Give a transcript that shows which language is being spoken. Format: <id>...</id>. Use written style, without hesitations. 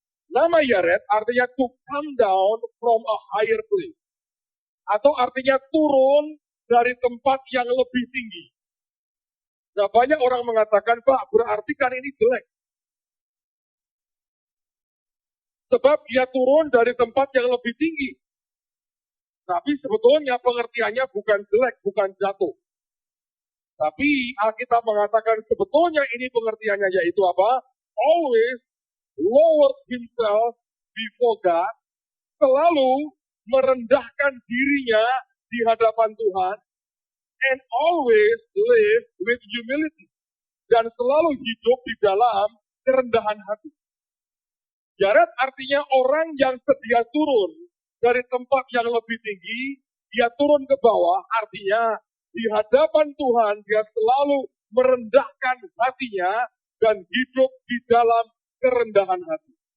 <id>Nama Yared artinya</id> <en>to come down from a higher place.</en> <id>Atau artinya turun dari tempat yang lebih tinggi. Nah, banyak orang mengatakan, Pak, berarti kan ini jelek. Sebab dia turun dari tempat yang lebih tinggi. Tapi sebetulnya pengertiannya bukan jelek, bukan jatuh. Tapi Alkitab mengatakan sebetulnya ini pengertiannya yaitu apa?</id> <en>Always lower himself before God.</en> <id>Selalu merendahkan dirinya di hadapan Tuhan.</id> <en>And always live with humility.</en> <id>Dan selalu hidup di dalam kerendahan hati. Yared artinya orang yang sedia turun dari tempat yang lebih tinggi, dia turun ke bawah, artinya di hadapan Tuhan dia selalu merendahkan hatinya dan hidup di dalam kerendahan hati.</id>